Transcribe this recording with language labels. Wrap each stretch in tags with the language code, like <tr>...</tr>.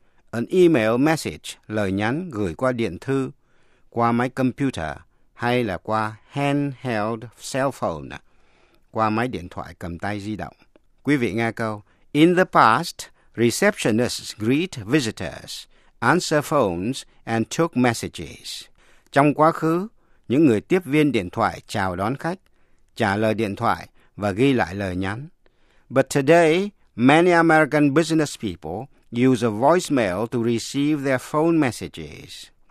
<en>An email message,</en> <vi>lời nhắn gửi qua điện thư, qua máy computer, hay là qua</vi> <en>handheld cell phone,</en> <vi>qua máy điện thoại cầm tay di động. Quý vị nghe câu.</vi> <en>In the past, receptionists greet visitors, answer phones, and took messages.</en> <vi>Trong quá khứ, những người tiếp viên điện thoại chào đón khách, trả lời điện thoại và ghi lại lời nhắn.</vi> <en>But today, many American business people use a voicemail to receive their phone messages.</en>